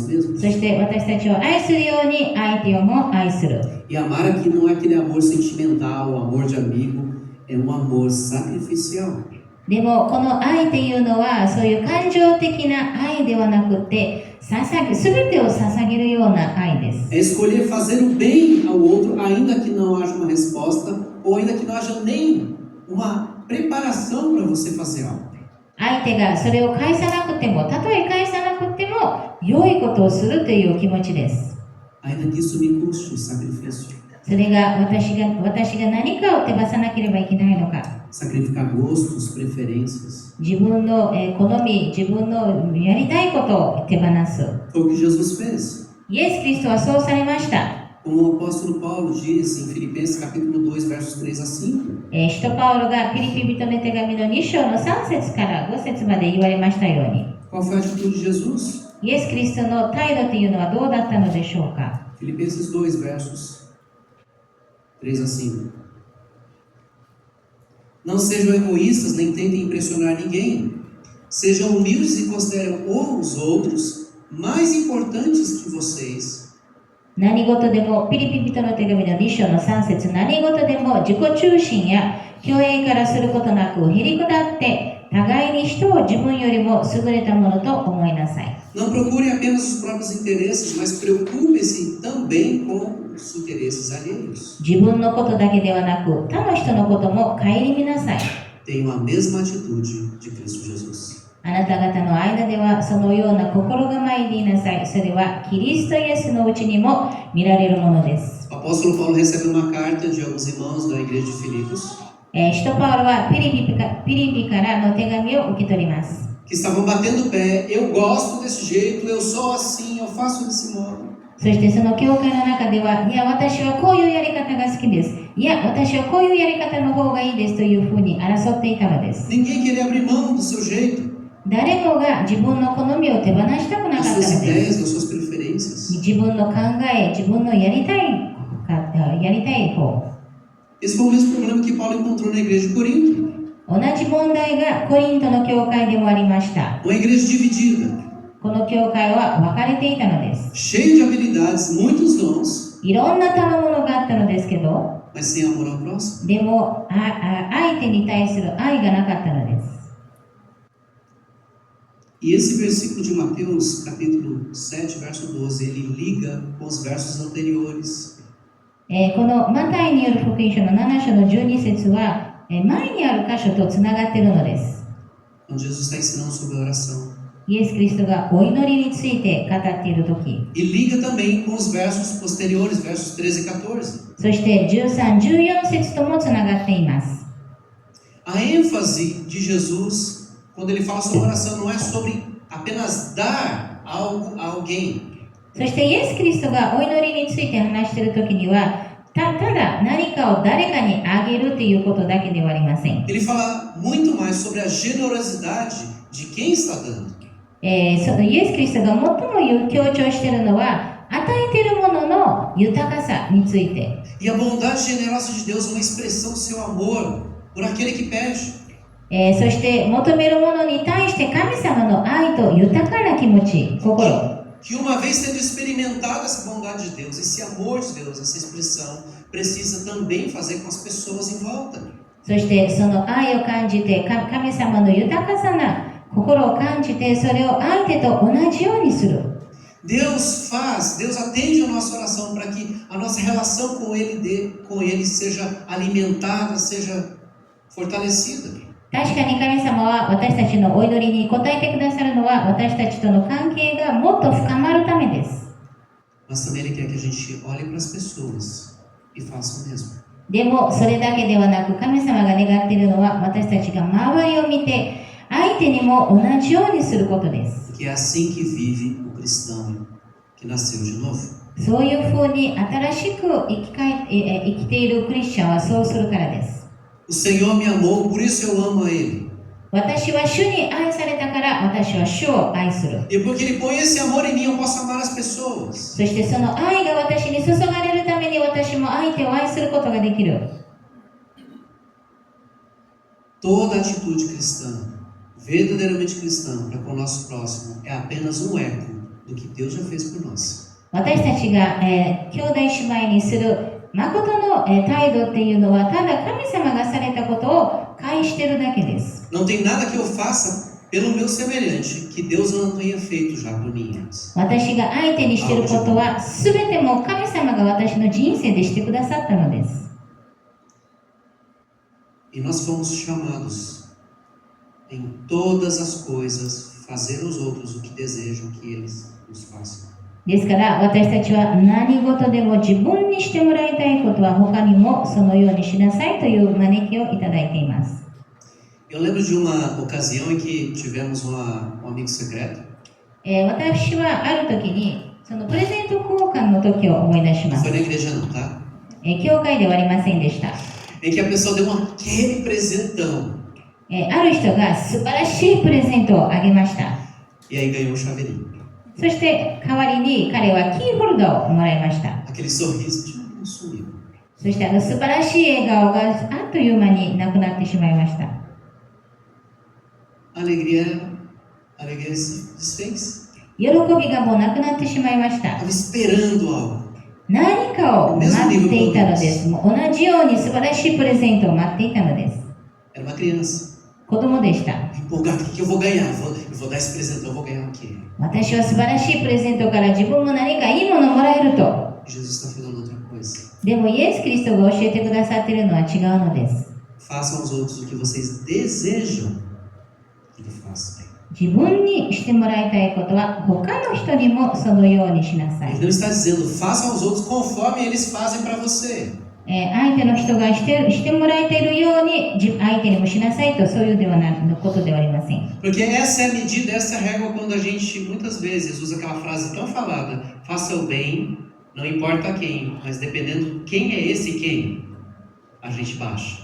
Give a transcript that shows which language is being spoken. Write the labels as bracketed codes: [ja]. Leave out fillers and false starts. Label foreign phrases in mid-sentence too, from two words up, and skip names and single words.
[ja] そ [pt] mesmos. [ja] して私たちを愛するように相手をも愛する。 [pt] E amar aqui não é aquele amor sentimental, amor de amigo, é um amor sacrificial. [ja] でもこの愛っていうのはそういう感情的な愛ではなくてすべてを捧げるような愛です。 [pt] É escolher fazer o bem ao outro, ainda que não haja uma resposta, ou ainda que não haja nem uma preparação para você fazer algo. [ja] 相手がそれを返さなくても、たとえ返さなくても良いことをするという気持ちです。 [pt] Ainda que isso me custe o sacrifício. [ja] それが私が何かを手放さなければいけないのか。 [pt] Sacrificar gostos, preferências. [ja] 自分の好み、自分のやりたいことを手放す。 [pt] Foi o que Jesus fez. [ja] イエス・キリストはそうされました。 [pt] Como o apóstolo Paulo diz em Filipenses capítulo 2, versos 3 a 5. [ja] 使徒パウロがピリピ人の手紙の2章の3節から5節まで言われましたように、 [pt] Qual foi a atitude de Jesus? [ja] イエス・キリストの態度というのはどうだったのでしょうか。 [pt] Filipenses 2, versos 3 a 5. Não sejam egoístas, nem tentem impressionar ninguém. Sejam humildes e considerem os outros mais importantes que vocês. [ja] 何事でも、ピリピ人の手紙の2章の3節、何事でも自己中心や虚栄からすることなく、へり下って、互いに人を自分よりも優れたものと思いなさい。 [pt] Não procurem apenas os próprios interesses, mas preocupem-se também com os interesses alheios. [ja] 自分のことだけではなく、他の人のことも顧みなさい。 [pt] Tenham a mesma atitude de Cristo Jesus. [ja] あなた方の間ではそのような心構えでいなさい。それはキリストイエスのうちにも見られるものです。 [pt] O apóstolo Paulo recebe uma carta de alguns irmãos da igreja de Filipos [ja] 使徒パウロはピリピからの手紙を受け取ります。 [pt] que estavam batendo o pé. Eu gosto desse jeito, eu sou assim, eu faço desse modo. [ja] そしてその教会の中では、いや、私はこういうやり方が好きです。いや、私はこういうやり方の方がいいですというふうに争っていたのです。 [pt] Ninguém queria abrir mão do seu jeito, [ja] 誰もが自分の好みを手放したくなか [pt] das [ja] ったの [pt] suas [ja] で [pt] ideias, [ja] す。 [pt] das suas preferências. [ja] 自分の考え、自分のやりたい方。 [pt] Esse foi o mesmo problema que Paulo encontrou na igreja de Corinto. [ja] 同じ問題がコリントの教会でもありました。 [pt] Uma igreja dividida, [ja] この教会は分かれていたのです。 [pt] cheia de habilidades, muitos dons, [ja] いろんな賜物があったのですけど、 [pt] mas sem amor ao próximo. [ja] でも相手に対する愛がなかったのです。 [pt] E esse versículo de Mateus, capítulo 7, verso 12, ele liga com os versos anteriores. [ja] このマタイによる福音書の7章の12節は、前にある箇所とつながっているのです。 [pt] Onde Jesus está ensinando sobre a oração. [ja] イエス・キリストがお祈りについて語っているとき、 [pt] E liga também com os versos posteriores, versos 13 e 14. [ja] そして13、14節ともつながっています。 [pt] A ênfase de Jesus, quando ele fala sobre oração, não é sobre apenas dar algo a alguém. [ja] そしてイエス・キリストがお祈りについて話しているときには、ただ何かを誰かにあげるということだけではありません。 [pt] Ele fala muito mais sobre a generosidade de quem está dando. [ja] そのイエス・キリストが最も強調しているのは、与えているものの豊かさについて。 [pt] E a bondade generosa de Deus é uma expressão do seu amor por aquele que pede. [ja] そして求めるものに対して神様の愛と豊かな気持ち、心。 [pt] Que uma vez tendo experimentado essa bondade de Deus, esse amor de Deus, essa expressão, precisa também fazer com as pessoas em volta. [ja] そしてその愛を感じて、神様の豊かさな心を感じて、それを相手と同じようにする。 [pt] Deus atende a nossa oração para que a nossa relação com Ele seja alimentada, seja fortalecida. [ja] 確かに神様は私たちのお祈りに応えてくださるのは私たちとの関係がもっと深まるためです。 [pt] Mas também Ele quer que a gente olhe para as pessoas e faça o mesmo. [ja] でもそれだけではなく神様が願っているのは私たちが周りを見て相手にも同じようにすることです。 [pt] Que é assim que vive o cristão que nasceu de novo. [ja] そういうふうに新しく生きているクリスチャンはそうするからです。 [pt] O Senhor me amou, por isso eu amo a Ele. [ja] 私は主に愛されたから私は主を愛する。 [pt] E porque Ele põe esse amor em mim, eu posso amar as pessoas. [ja] そしてその愛が私に注がれるために私も相手を愛することができる。 [pt] Toda atitude cristã, verdadeiramente cristã, para com o nosso próximo, é apenas um eco do que Deus já fez por nós. [ja] 私たちが、兄弟姉妹にする誠の、態度っていうのはただ神様がされたことを返しているだけです。 [pt] Não tem nada que eu faça pelo meu semelhante que Deus não tenha feito já por mim antes. [ja] 私が相手にしていることは全ても神様が私の人生でしてくださったのです。 [pt] E nós fomos chamados em todas as coisas fazer aos outros o que desejam que eles nos façam. [ja] ですから私たちは何事でも自分にしてもらいたいことは他にもそのようにしなさいという招きをいただいています。 [pt] Eu lembro de uma ocasião em que tivemos um amigo secreto. [ja] 私はある時にそのプレゼント交換の時を思い出しま [pt] Não [ja] す。 [pt] foi na igreja não, tá? [ja] 教会ではありませんでした。 [pt] Em que a pessoa deu aquele presentão [ja] ある人が素晴らしいプレゼントをあげました。 [pt] e aí ganhou um chaveirinho. [ja] そして代わりに彼はキーホルダーをもらいました。 [pt] Aquele sorriso sumiu. [ja] そして素晴らしい笑顔があっという間になくなってしまいました。 [pt] A alegria se desfez. [ja] 喜びがもうなくなってしまいました。 [pt] Estava esperando algo. [ja] 何かを待っていたのです。もう同じように素晴らしいプレゼントを待っていたのです。 [pt] Era uma criança. [ja] 子供でした。 [pt] Empolgado, o que eu vou ganhar? Eu vou dar esse presentão, eu vou ganhar o quê? [ja] 私は素晴らしいプレゼントから自分も何かいいものをもらえると。 [pt] Jesus está falando outra coisa. [ja] でもイエス・キリストが教えてくださっているのは違うのです。 [pt] Façam aos outros o que vocês desejam que lhe façam. [ja] 自分にしてもらいたいことは他の人にもそのようにしなさい。 [pt] Ele não está dizendo, façam aos outros conforme eles fazem para você. [ja] 相手の人がしてもらえているように相手にもしなさいと、そういうことではありません。 [pt] Porque essa é a medida, essa é a régua quando a gente muitas vezes usa aquela frase tão falada, faça o bem, não importa quem, mas dependendo quem é esse quem, a gente baixa.